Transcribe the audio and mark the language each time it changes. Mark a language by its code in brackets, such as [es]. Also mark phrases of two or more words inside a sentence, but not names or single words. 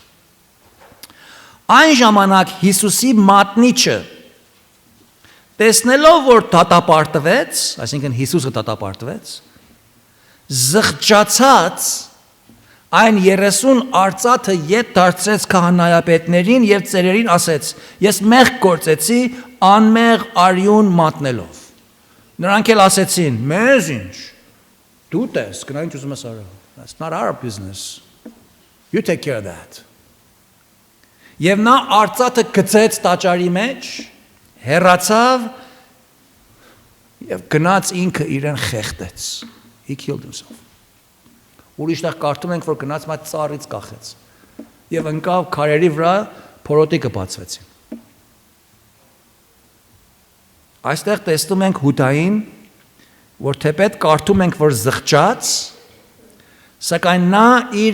[hy] այն ժամանակ Հիսուսի մատնիչը տեսնելով, որ դատապարտվեց, այսինքն Հիսուսը դատապարտվեց, զղջացած այն 30 արծաթը ետ դարձրեց քահանայապետներին եւ ծերերին ասեց. Ես մեղք գործեցի անմեղ արյուն մատնելով։ Նրանք էլ ասեցին. Մեզ ինչ։ Դու տես, գնա ինչ ուզում ես արա։ [en] That's not our business. You take care of that. [hy] Եվ նա արծաթը գցեց տաճարի մեջ, հեռացավ եւ գնաց ինքը իրեն խեղդեց։ [en] He killed himself. [hy] Ուրիշտեղ կարդում ենք, որ գնաց մայ ծառից կախեց եւ ընկավ քարերի վրա, փորոտիկը բացվեցին։ Այստեղ տեսնում ենք Հուդային, որ թեպետ կարդում ենք, որ զղջաց, սակայն նա իր